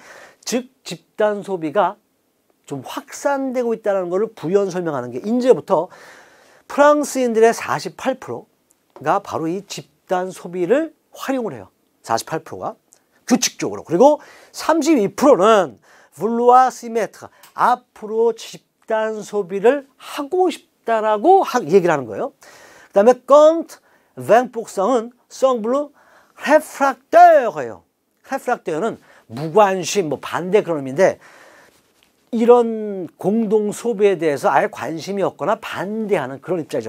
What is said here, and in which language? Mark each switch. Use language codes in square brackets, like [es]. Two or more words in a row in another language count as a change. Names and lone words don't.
[ko] 즉 집단 소비가 좀 확산되고 있다는 것을 부연 설명하는 게 이제부터 프랑스인들의 48%가 바로 이 집단 소비를 활용을 해요. 48%가 규칙적으로. 그리고 32%는 [fr] vouloir s'y mettre [ko] 앞으로 집단 소비를 하고 싶다라고 얘기를 하는 거예요. 그 다음에 quant 20%는 [fr] semble réfractair [ko] 예요. réfractair는 무관심, 뭐 반대 그런 의미인데 이런 공동 소비에 대해서 아예 관심이 없거나 반대하는 그런 입장이죠.